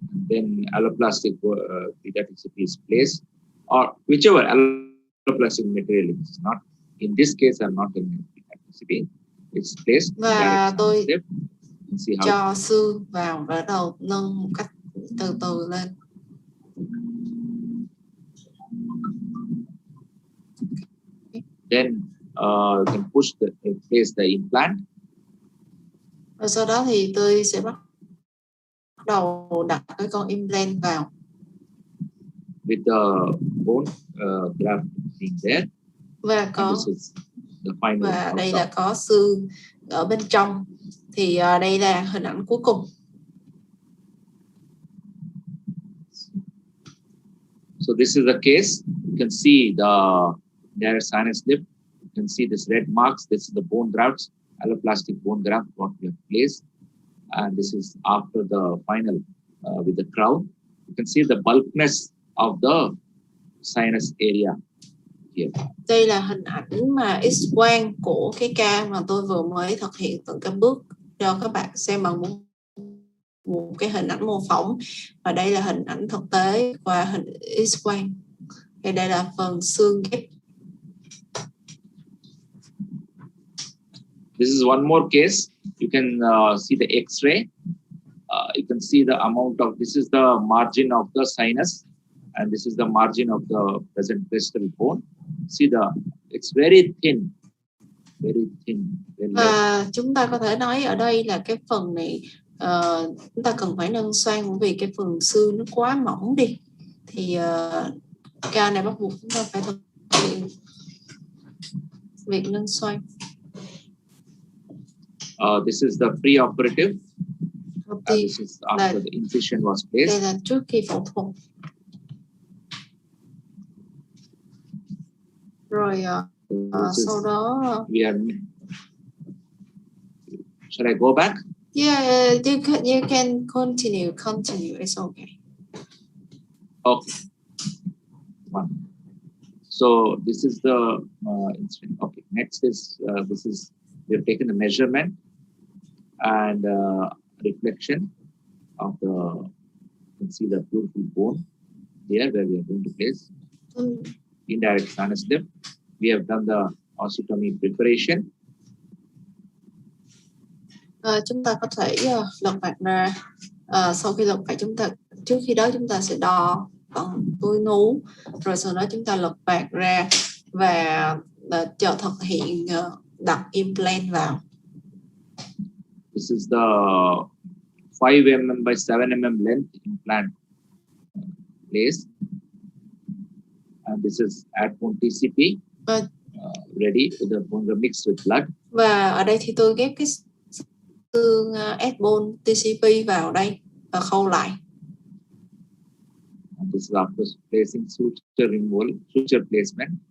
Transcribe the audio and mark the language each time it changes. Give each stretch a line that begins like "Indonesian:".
English: Then alloplastic beta TCP is placed, or whichever alloplastic material it is not. In this case, I'm not in beta TCP. It's placed.
Vietnamese: Và tôi cho xương vào và bắt đầu nâng một cách từ từ lên.
English: Then you can place the implant.
Vietnamese: Và sau đó thì tôi sẽ bắt đầu đặt cái con implant vào.
English: With the bone graft being there.
Vietnamese: Và và đây là có xương ở bên trong. Thì đây là hình ảnh cuối cùng.
English: So this is the case. You can see the direct sinus lift. You can see this red marks. This is the bone grafts, alloplastic bone graft what we have placed. And this is after the final with the crown. You can see the bulkness of the sinus area here.
Vietnamese: Đây là hình ảnh mà X-quang của cái ca mà tôi vừa mới thực hiện từng cái bước cho các bạn xem bằng một cái hình ảnh mô phỏng. Và đây là hình ảnh thực tế qua hình X-quang. Đây là phần xương ghép.
English: This is one more case. You can see the X-ray. You can see the amount of, this is the margin of the sinus, and this is the margin of the present distal bone. See it's very thin. Very thin.
Vietnamese: Và chúng ta có thể nói ở đây là cái phần này chúng ta cần phải nâng xoang bởi vì cái phần xương nó quá mỏng đi. Thì ca này bắt buộc chúng ta phải thực hiện việc nâng xoang.
English: This is the pre-operative. This is after the incision was placed.
Vietnamese: Đây là trước khi phẫu thuật. Rồi sau đó
English: Shall I go back? Yeah, you can continue. It's okay. Okay. One. So this is the instrument. Okay. Next is we have taken the measurement and reflection of the. You can see the beautiful bone here where we are going to place. indirect sinus lift. We have done the osteotomy preparation.
Vietnamese: Chúng ta có thể lật mặt ra. Sau khi lật mặt trước khi đó chúng ta sẽ đo bằng túi nú, rồi sau đó chúng ta lật mặt ra và chờ thực hiện đặt implant vào.
English: This is the 5 mm by 7 mm length implant place, and this is at bone TCP ready with the bone mixed with blood.
Vietnamese: Và ở đây thì tôi ghép cái xương S-bone TCP vào đây và khâu lại.
English: And this is after placing suture removal, suture placement.